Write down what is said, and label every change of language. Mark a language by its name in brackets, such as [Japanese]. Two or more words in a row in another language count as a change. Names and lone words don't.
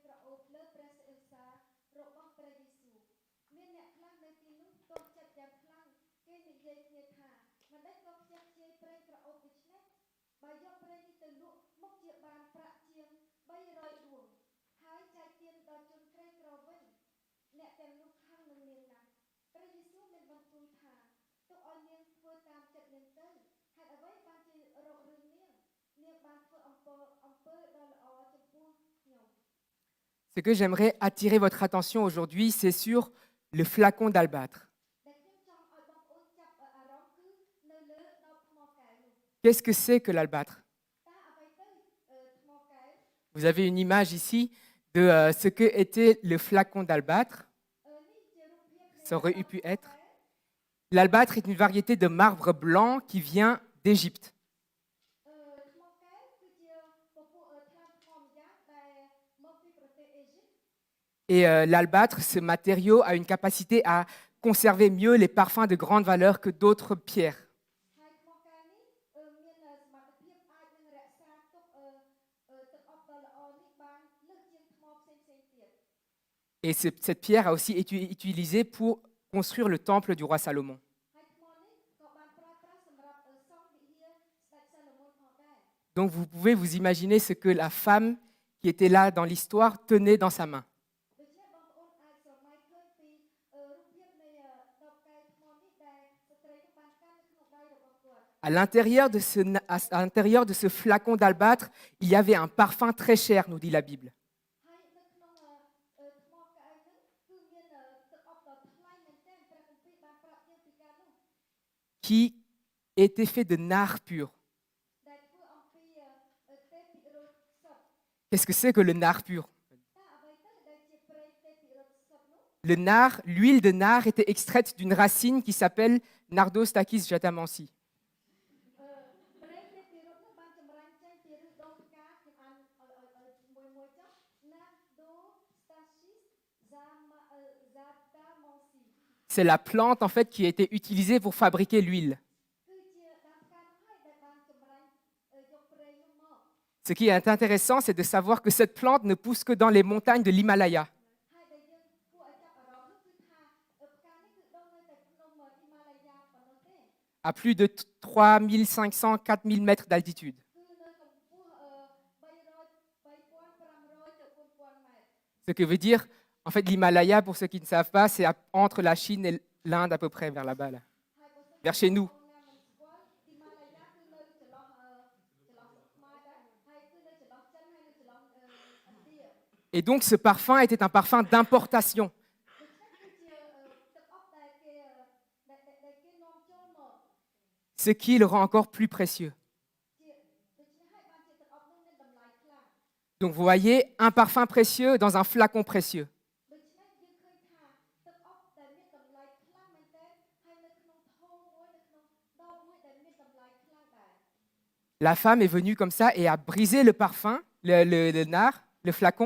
[Khmer] ក្រអូបលើព្រះសិរសារបស់ព្រះយេស៊ូវមានអ្នកខ្លះនៅទីនោះតូចចិត្តយ៉ាងខ្លាំងគេនិយាយគ្នាថាមិនដេចក៏ខ្ជះខ្ជាយប្រេងក្រអូបដូច្នេះបើយកប្រេងនេះទៅលក់មុខជាបានប្រាក់ជាង300 ដួងហើយចែកទានដល់ជនក្រីក្រវិញអ្នកទាំងនោះខឹងនឹងនាងណាស់ព្រះយេស៊ូវមានបន្ទូលថាទុកឲ្យនាងធ្វើតាមចិត្តនាងទៅហេតុអ្វីបានជារករឿងនាងបានធ្វើអំពើដ៏ល្អចំពោះខ្ញុំ [French] Ce que j'aimerais attirer votre attention aujourd'hui, c'est sur le flacon d'albâtre. [Khmer] ដែលខ្ញុំចង់ឲ្យបងប្អូនចាប់អារម្មណ៍គឺនៅលើដបថ្មកែវនោះ [French] Qu'est-ce que c'est que l'albâtre? [Khmer] តើអ្វីទៅថ្មកែវ [French] Vous avez une image ici de ce que était le flacon d'albâtre. [Khmer] នេះជារូបភាពនៃ [French] Ça aurait pu être. L'albâtre est une variété de marbre blanc qui vient d'Égypte. [Khmer] ថ្មកែវគឺជាពពួកថ្លាថ្មម្យ៉ាងដែលមកពីប្រទេសអេស៊ីប [French] Et l'albâtre, ce matériau, a une capacité à conserver mieux les parfums de grande valeur que d'autres pierres. [Khmer] ហើយថ្មកែវនេះមានសមត្ថភាពអាចនឹងរក្សាទុកទឹកអប់ដ៏ល្អនេះបានលើសជាងថ្មផ្សេងៗទៀត [French] Et cette pierre a aussi été utilisée pour construire le temple du roi Salomon. [Khmer] ហើយថ្មនេះក៏បានប្រើប្រាស់សម្រាប់សង់វិហារស្ដេចសាឡូមោនផងដែរ [French] Donc vous pouvez vous imaginer ce que la femme qui était là dans l'histoire tenait dans sa main. [Khmer] ដូច្នេះបងប្អូនអាចស្រមៃឃើញពីរូបភាពនៃដបកែវថ្មនេះដែលស្ត្រីនោះបានកាន់នៅក្នុងដៃរបស់គាត់ [French] À l'intérieur de ce flacon d'albâtre, il y avait un parfum très cher, nous dit la Bible. [Khmer] ហើយនៅក្នុងថ្មកែវហ្នឹងគឺមានទឹកអប់ដ៏ថ្លៃមែនទែនព្រះគម្ពីរបានប្រាប់យើងពីការនោះ [French] Qui était fait de nard pur. [Khmer] ដែលធ្វើអំពីទេពពិរុស័ក្តិ [French] Qu'est-ce que c'est que le nard pur? [Khmer] តើអ្វីទៅដែលជាប្រេងទេពពិរុស័ក្តិនោះ [French] Le nard, l'huile de nard était extraite d'une racine qui s'appelle Nardostachys jatamansi. [Khmer] ប្រេងទេពពិរុសនោះបានចម្រាញ់ចេញពីឫសដូងផ្កាខ្ញុំអានមួយចុះ Nardostachys jatamansi [French] C'est la plante en fait qui a été utilisée pour fabriquer l'huile. [Khmer] គឺជាដើមផ្កានោះហើយដែលបានចម្រាញ់យកប្រេងនោះមក [French] Ce qui est intéressant, c'est de savoir que cette plante ne pousse que dans les montagnes de l'Himalaya. [Khmer] ហើយដែលយើងគួរឲ្យចាប់អារម្មណ៍នោះគឺថាផ្កានេះគឺដុះនៅតែក្នុងហ៊ីម៉ាឡាយ៉ាប៉ុណ្ណោះទេ [French] À plus de 3500, 4000 mètres d'altitude. [Khmer] គឺនៅកម្ពស់3500ទៅ4000 ម៉ែត្រ [French] Ce que veut dire, en fait, l'Himalaya, pour ceux qui ne savent pas, c'est entre la Chine et l'Inde à peu près, vers là-bas, là. [Khmer] ហើយបើសិន [French] vers chez nous. [Khmer] បងណាមិនស្គាល់ហ៊ីម៉ាឡាយ៉ាគឺនៅចន្លោះខ្មែរដែរហើយគឺនៅចន្លោះចិនហើយនៅចន្លោះឥណ្ឌា [French] Et donc, ce parfum était un parfum d'importation. [Khmer] ដូច្នេះគឺជាទឹកអប់ដែលគេនាំចូលមក [French] Ce qui le rend encore plus précieux. [Khmer] ជាដូច្នេះហើយបានជាទឹកអប់នោះមានតម្លៃខ្លាំង [French] Donc, vous voyez, un parfum précieux dans un flacon précieux. [Khmer] ដូច្នេះយើងឃើញថាទឹកអប់ដែលមានតម្លៃខ្លាំងមែនទែនហើយនៅក្នុងថូមួយនៅក្នុងដបមួយ [French] la femme est venue comme ça et a brisé le parfum, le nard, le flacon,